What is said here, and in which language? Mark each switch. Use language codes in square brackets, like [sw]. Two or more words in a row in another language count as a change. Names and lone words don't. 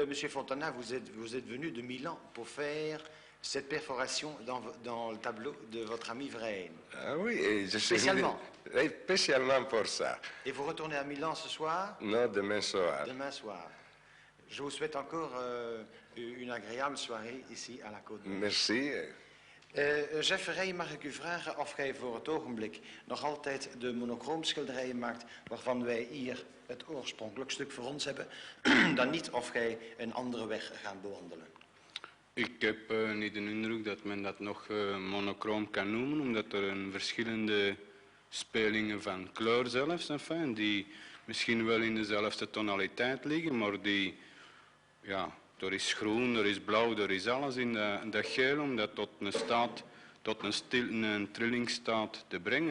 [fr] Monsieur Fontana, vous êtes venu de Milan pour faire cette perforation dans le tableau de votre ami Verheijen. Ah oui, et je suis spécialement. Spécialement pour ça. Et vous retournez à Milan ce soir? Non, demain soir. Demain soir. Je vous souhaite encore une agréable soirée ici à la Côte d'Or. Merci. [nl] Jeff Verheijen, mag ik u vragen of gij voor het ogenblik nog altijd de monochroomschilderijen maakt waarvan wij hier het oorspronkelijk stuk voor ons hebben, dan niet of gij een andere weg gaat bewandelen? Ik heb niet de indruk dat men dat nog monochroom kan noemen, omdat er een verschillende spelingen van kleur zelfs, enfin, die misschien wel in dezelfde tonaliteit liggen, maar die, ja, er is groen, er is blauw, er is alles in dat geel om dat tot een trillingstaat te brengen.